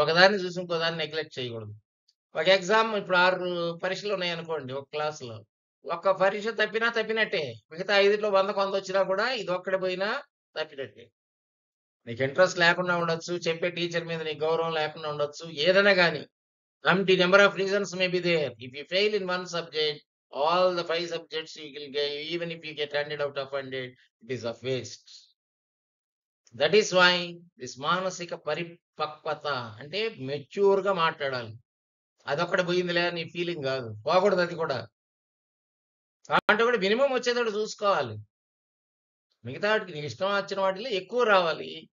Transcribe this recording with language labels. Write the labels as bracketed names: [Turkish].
[Telugu] ఒకదాన్ని చూసి ఇంకోదాన్ని నెగ్లెక్ట్ చేయకూడదు. ఒక ఎగ్జామ్ ఇప్పుడు 6 పరీక్షలున్నాయనుకోండి ఒక క్లాస్‌లో. ఒక్క పరీక్ష తప్పినా తప్పినట్టే. మిగతా 5లో 100కి 100 వచ్చినా కూడా ఇదొక్కటి పోయినా తప్పినట్టే. నీకు ఇంట్రెస్ట్ లేకుండా ఉండొచ్చు. చెప్పే టీచర్ మీద నీకు గౌరవం లేకుండా ఉండొచ్చు. ఏదైనా గాని. [English] Empty number of reasons may be there. If you fail in one subject, all the 5 subjects you will get, even if you get 100 out of 100, it is of waste. That is why this [Telugu] మానసిక పరిపక్వత అంటే మెచ్యూర్‌గా మాట్లాడాలి. అదొక్కటి పోయిందిలే అని feeling కాదు. పోకూడదు అది కూడా. అంటే కూడా మినిమమ్ వచ్చేటట్టు చూసుకోవాలి. మిగతా వాటికి నీకు ఇష్టం వచ్చిన వాటిలో ఎక్కువ రావాలి.